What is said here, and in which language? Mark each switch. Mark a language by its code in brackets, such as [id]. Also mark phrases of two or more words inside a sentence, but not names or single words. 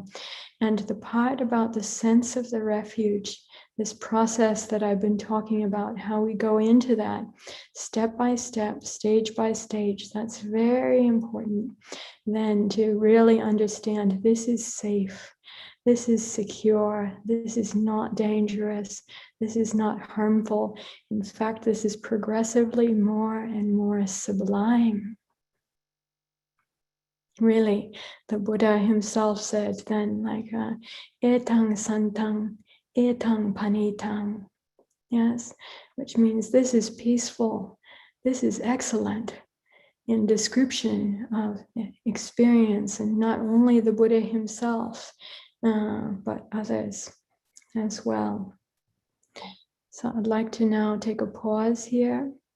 [en] And the part about the sense of the refuge, this process that I've been talking about, how we go into that step by step, stage by stage, that's very important then to really understand this is safe, this is secure, this is not dangerous, this is not harmful. In fact, this is progressively more and more sublime. Really, the Buddha himself said then, like, [pi] etang santang, etang panitang. [en] Yes, which means this is peaceful, this is excellent in description of experience, and not only the Buddha himself, but others as well. So I'd like to now take a pause here.